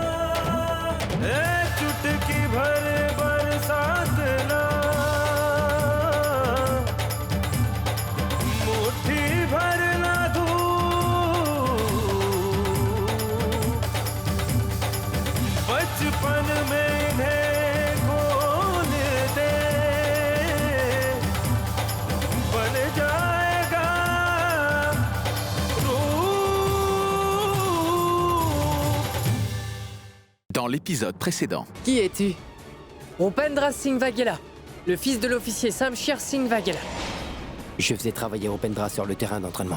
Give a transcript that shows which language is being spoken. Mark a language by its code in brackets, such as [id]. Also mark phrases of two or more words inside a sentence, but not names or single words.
[hi] चुटकी भर बरसात ना, मुट्ठी भर ना धूप, बचपन में इन्हें खोल दे, बन जाएगा [fr] Dans l'épisode précédent. Qui es-tu? Rupendra Singh Waghela, le fils de l'officier Samshir Singh Waghela. Je faisais travailler Rupendra sur le terrain d'entraînement.